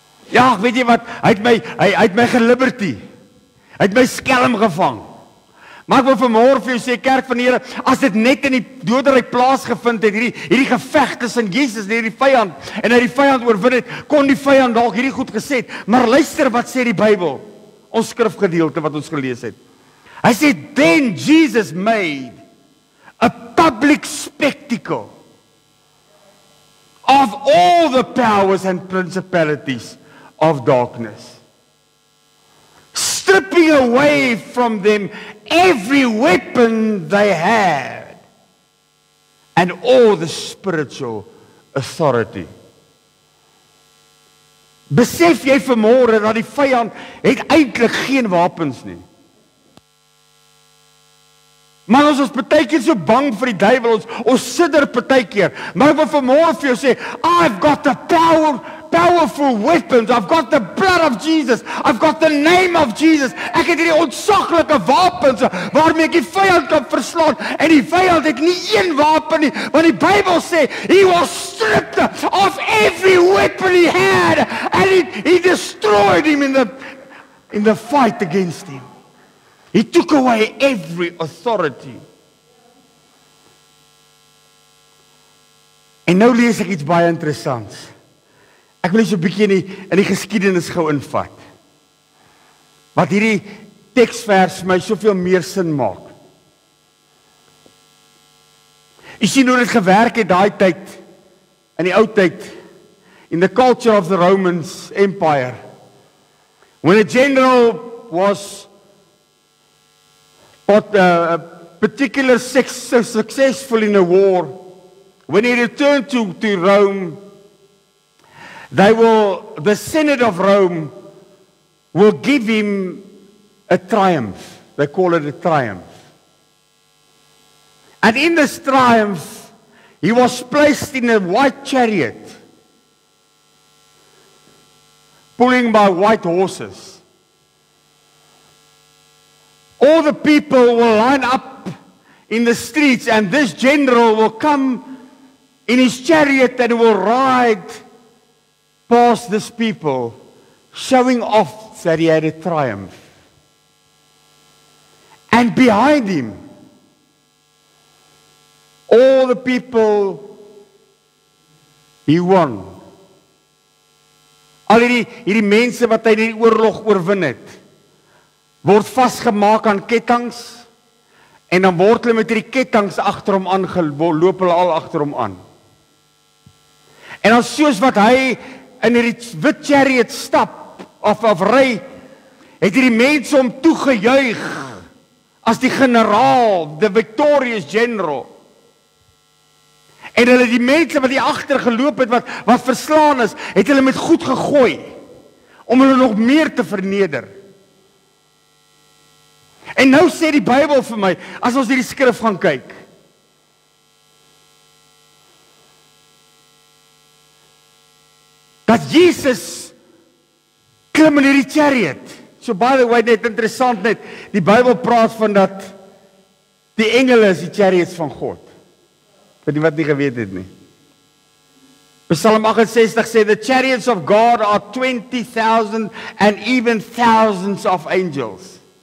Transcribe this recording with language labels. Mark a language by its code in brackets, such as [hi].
[af] Ja, weet jy wat? Hy het my geliberty. Hy het my skelm gevang. Maar ek wil vanmôre vir jou sê, kerk van die Here, as dit net in die doderyk plaasgevind het, hierdie geveg tussen Jesus en hierdie vyand, en hy die vyand oorwin het, kon die vyand dalk hierdie goed gesê het. Maar luister wat sê die Bybel, ons skrifgedeelte wat ons gelees het. Hy sê, [en] then Jesus made a public spectacle of all the powers and principalities of darkness, stripping away from them every weapon they had and all the spiritual authority. [af] Besef jy vanmôre dat die vyand het eintlik geen wapens nie. Maar ons is partykeer so bang vir die duiwel, ons sidder partykeer. Maar ek wil vanmôre vir jou sê, [en] I've got the powerful weapons. I've got the blood of Jesus. I've got the name of Jesus. [af] Ek het hierdie ontsaglike wapens waarmee ek die vyand kan verslaan. En die vyand het nie een wapen nie, want die Bybel sê [en] he was stripped of every weapon he had and he destroyed him in the fight against him. He took away every authority. [af] En nou lees ek iets baie interessants. Ek wil net so 'n bietjie in die geskiedenis gou invat. wat hierdie teksvers my soveel meer sin maak. Jy sien hoe dit gewerk het daai tyd, in die ou tyd, [en] in the culture of the Roman Empire. When a general was particularly successful in a war, when he returned to Rome, the Senate of Rome will give him a triumph. They call it a triumph. And in this triumph, he was placed in a white chariot, pulling by white horses. All the people will line up in the streets, and this general will come in his chariot and will ride past these people, showing off that he had a triumph. And behind him, all the people, he won. [af] Al hierdie mense wat hy die oorlog oorwin het, word vasgemaak aan kettinge, en dan word hulle met hierdie kettinge agter hom aangeloop, hulle al agter hom aan. En dan soos wat hy in hierdie wit chariot stap, of ry, het hierdie mense hom toegejuig, as die generaal, [en] the victorious general. [af] En hulle die mense wat hier agter geloop het, wat verslaan is, het hulle met goed gegooi, om hulle nog meer te verneder. En nou sê die Bybel vir my, as ons hierdie skrif gaan kyk, dat Jesus klim in hierdie chariot. [en] So by the way, [af] net interessant net, die Bybel praat van dat die engele is die chariots van God. Vir die wat nie geweet het nie. Psalm 68 sê, [en] the chariots of God are 20,000 and even thousands of angels.